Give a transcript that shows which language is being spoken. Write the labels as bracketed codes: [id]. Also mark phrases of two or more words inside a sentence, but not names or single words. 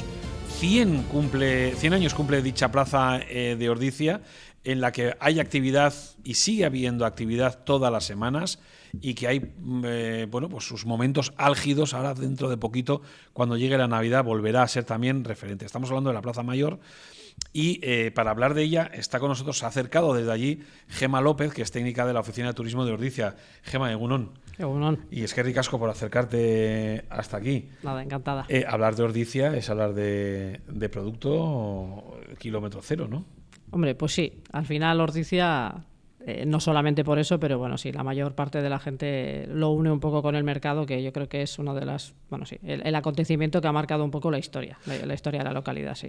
[es] 100 años cumple dicha plaza de Ordicia, en la que hay actividad y sigue habiendo actividad todas las semanas, y que hay pues sus momentos álgidos. Ahora dentro de poquito, cuando llegue la Navidad, volverá a ser también referente. Estamos hablando de la Plaza Mayor y para hablar de ella está con nosotros, se ha acercado desde allí Gema López, que es técnica de la Oficina de Turismo de Ordicia. [eu] Gema, egunon. Egunon. [es] Y es que ricasco por acercarte hasta aquí. Nada, encantada. Hablar de Ordicia es hablar de producto kilómetro cero, ¿no? Hombre, pues sí, al final Ordicia, no solamente por eso, pero bueno, sí, la mayor parte de la gente lo une un poco con el mercado, que yo creo que es uno de las, bueno, sí, el acontecimiento que ha marcado un poco la historia de la localidad, sí.